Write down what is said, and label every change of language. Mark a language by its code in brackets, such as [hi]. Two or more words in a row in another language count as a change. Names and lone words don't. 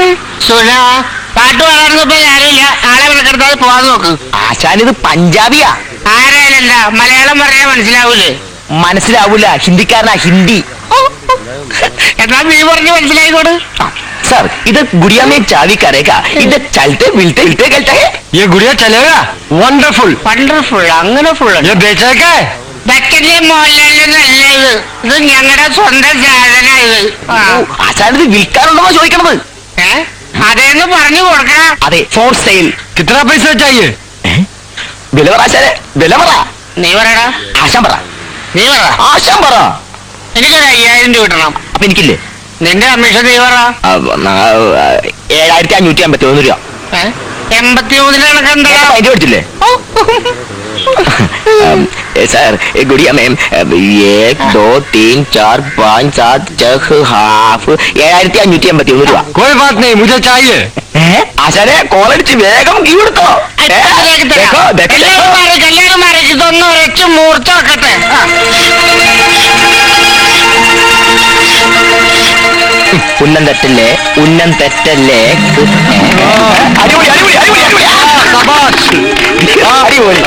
[ml] പാട്ട് പാടാനൊന്നും ഞാനില്ല. ആളെ വിളിക്കെടുത്താൽ പോവാൻ നോക്ക്. ആശാൻ ഇത് പഞ്ചാബിയാ. ആരായാലല്ല മലയാളം പറയാൻ മനസ്സിലാവൂലേ? മനസ്സിലാവൂല, ഹിന്ദിക്കാരനാ, ഹിന്ദി. എന്നാ നീ പറഞ്ഞ് മനസ്സിലായിക്കോട്. [hi] सर इधर गुड़िया में चाबी करेगा, इधर चलते मिलते मिलते कहता है ये गुड़िया चलेगा वंडरफुल [ml] വണ്ടർഫുൾ, അങ്ങനെ ഫുൾ [hi] ये बेचेगा [ml] ബക്കറ്റിലെ മോഹൻലാലിനല്ല ഇത് ഞങ്ങളുടെ സ്വന്തം സാധന ഇത്. ആശാനത് വിൽക്കാനുണ്ടോ ചോദിക്കണത്? അതേന്ന് പറഞ്ഞു കൊടുക്കണം. അതെ, [en] for sale. [hi] कितना पैसा चाहिए [ml] വില പറ ആശാനെ, വില പറ. നീ പറയടാ. ആശാൻ പറ, നീ പറ. ആശാൻ പറ. എനിക്കൊരു 5000 രൂപ കിട്ടണം. അപ്പൊ എനിക്കില്ലേ? നിന്റെ കമ്മീഷൻ നീ പറ. 7551 രൂപ. 83 കണക്കെന്താ? അതിന് പഠിച്ചില്ലേ? [hi] सर गुड़िया मैम 1 2 3 4 5 7 6 हाफ 7551 രൂപ. कोई बात नहीं मुझे चाहिए [ml] ആശാനെ കോളടിച്ച് വേഗം കീ കൊടുത്തോ. കല്യാണം മാറി ഇതൊന്നും ഒരച്ച് മൂർച്ച വെക്കട്ടെ. ഉന്നം തെറ്റല്ലേ, ഉന്നം തെറ്റല്ലേ. അടിപൊളി അടിപൊളി അടിപൊളി അടിപൊളി. അടിപൊളി.